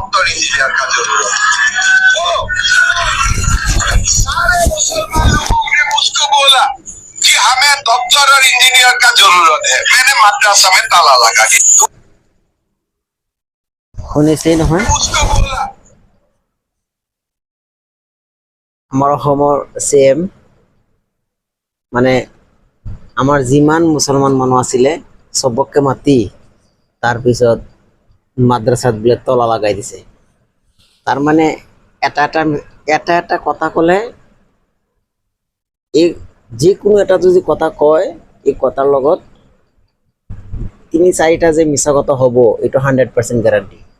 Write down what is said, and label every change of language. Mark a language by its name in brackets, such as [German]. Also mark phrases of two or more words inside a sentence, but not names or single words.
[Hindi] इंजीनियर का जरूरत बोलो। सारे मुसलमान लोगों ने मुझको बोला कि हमें डॉक्टर और इंजीनियर का जरूरत है। मैंने मद्रासा में ताला लगा दिया। [Assamese] শুনিছেই নহয় [Hindi] मुझको बोला [Assamese] আমাৰ অসমৰ CM মানে আমাৰ যিমান মুছলমান মানুহ আছিলে চবকে মাতি তাৰপিছত মাদ্ৰাসাত বোলে তলা লগাই দিছে। তাৰ মানে এটা এটা কথা ক'লে এই যিকোনো এটা যদি কথা কয় এই কথাৰ লগত ৩-৪টা যে মিছা কথা হ'ব এইটো 100% গ্যাৰাণ্টি।